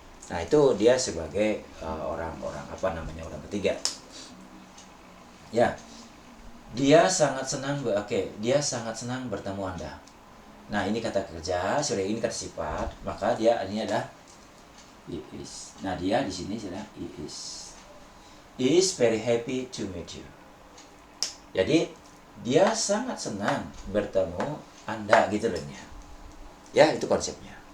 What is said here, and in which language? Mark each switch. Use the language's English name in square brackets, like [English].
[Indonesian] Nah, itu dia sebagai orang-orang orang ketiga ya. Dia sangat senang dia sangat senang bertemu Anda. Nah, ini kata kerja, sorry, ini kata sifat, maka dia ini adalah [English] he is. [Indonesian] Nah, dia di sini sudah [English] he is very happy to meet you. [Indonesian] Jadi dia sangat senang bertemu Anda gitu loh ya, itu konsepnya.